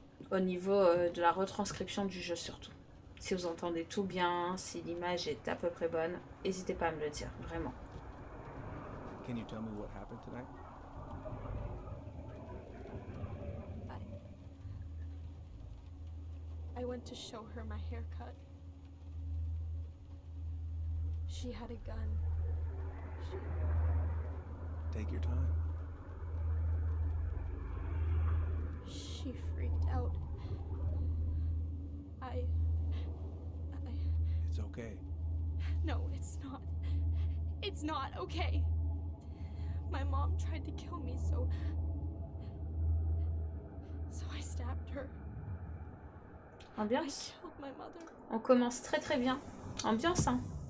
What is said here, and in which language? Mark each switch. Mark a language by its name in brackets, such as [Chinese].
[French] Au niveau de la retranscription du jeu surtout. Si vous entendez tout bien, si l'image est à peu près bonne, n'hésitez pas à me le dire, vraiment. [English] Can you tell me what happened tonight? I went to show her my haircut. She had a gun. Take your time. She freaked out. It's okay. No, it's not. It's not okay. My mom tried to kill me, so I stabbed her. [French] Ambiance. [English] I killed my mother. [French] On commence très très bien. Ambiance, hein.